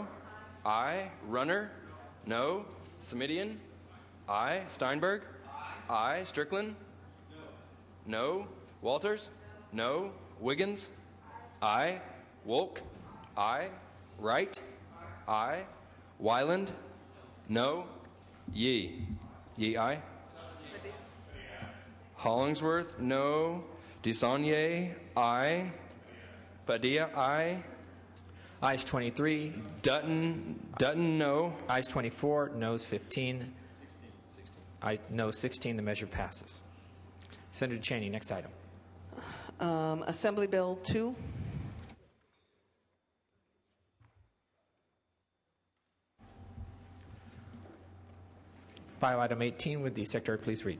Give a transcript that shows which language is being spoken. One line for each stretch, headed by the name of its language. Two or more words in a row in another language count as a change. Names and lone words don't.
English: Aye. Runner? No. Semidian? Aye. Steinberg? Aye. Strickland? No. Walters? No. Wiggins? Aye. Wolk? Aye. Wright? Aye. Wyland? No. Yee? Yee, aye. Hollingsworth? No. DeSaulnier? Aye. Padilla? Aye. Ayes 23. Dutton, no. Ayes 24. Noes 15. Noes 16. The measure passes. Senator Cheney, next item. Assembly Bill 2. File item 18. Would the Secretary please read?